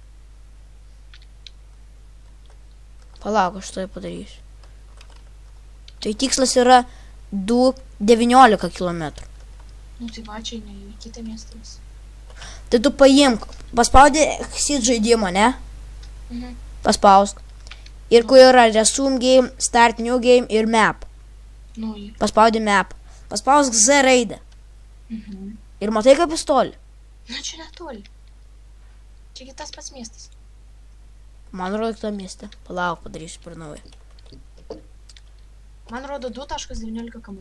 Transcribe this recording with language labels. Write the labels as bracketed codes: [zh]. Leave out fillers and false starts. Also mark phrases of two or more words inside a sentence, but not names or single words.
[lt] Palauk, aš tai padarysiu. Tai tikslas yra 2,19 km. Nu tai va, čia ne į kitą miestą. Tai tu paimk, paspaudė exit žaidimą, ne? Paspausk. Ir kur yra [en] resume game, start new game [lt] ir map. Nu, į. Paspaudė map. Paspausk Z raidę. Ir matai, kaip jis toli. Nu, čia netoli. Čia kitas pats miestas. Man rodo kitą miestą. Palauk, padarysiu per naują. Man rodo 2.19 km.